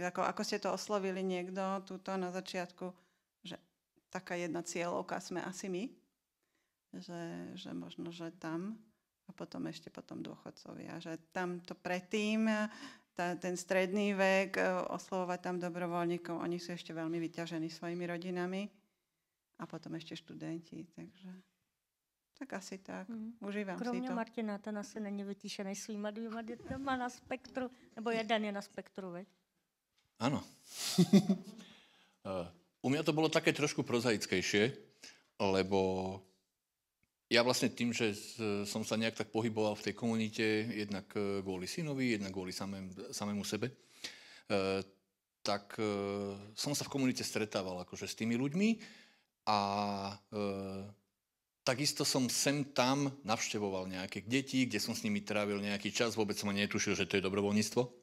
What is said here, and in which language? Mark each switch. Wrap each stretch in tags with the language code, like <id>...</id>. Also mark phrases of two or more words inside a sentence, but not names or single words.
<sk>Ako ste to oslovili niekto tuto na začiatku, že taká jedna cieľovka sme asi my, že možno, že tam a potom ešte potom dôchodcovia. Že tam to predtým, ten stredný vek, oslovovať tam dobrovoľníkov, oni sú ešte veľmi vyťažení svojimi rodinami. A potom ešte študenti, takže tak asi tak. Užívam si to.</sk> <cs>Kromě Martina, ten asi není vytíšený svýma dvěma dětma na spektru, nebo jeden je na spektru,</cs> <sk>veď? Áno. U mňa to bolo také trošku prozaickejšie, lebo ja vlastne tým, že som sa nejak tak pohyboval v tej komunite, jednak kvôli synovi, jednak kvôli samému sebe, tak som sa v komunite stretával akože s tými ľuďmi a takisto som sem tam navštevoval nejaké deti, kde som s nimi trávil nejaký čas, vôbec som ani netušil, že to je dobrovoľníctvo.</sk>